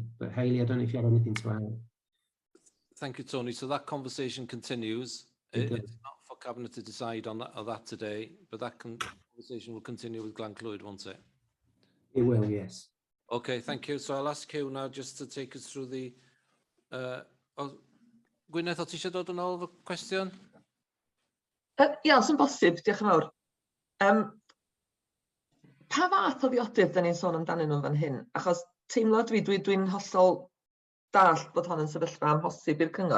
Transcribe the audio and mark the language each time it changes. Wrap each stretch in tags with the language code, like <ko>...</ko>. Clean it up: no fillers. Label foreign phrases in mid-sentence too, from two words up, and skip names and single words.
<en>But Hayley, I don't know if you have anything to add. Thank you, Tony. So that conversation continues. It's not for Cabinet to decide on that today, but that conversation will continue with Glenclwyd, won't it? It will, yes. Okay, thank you. So I'll ask you now just to take us through the...</en> <cy>Gwyneth, o ti eisiau dod yn ôl efo cwestiwn? Ia, os yn bosib, diolch yn fawr. Pa fath o ddiodydd da ni'n sôn amdanyn nhw fan hyn? Achos teimlo dwi'n hollol dall bod hon yn sefyllfa amhosib i'r cyngor.</cy>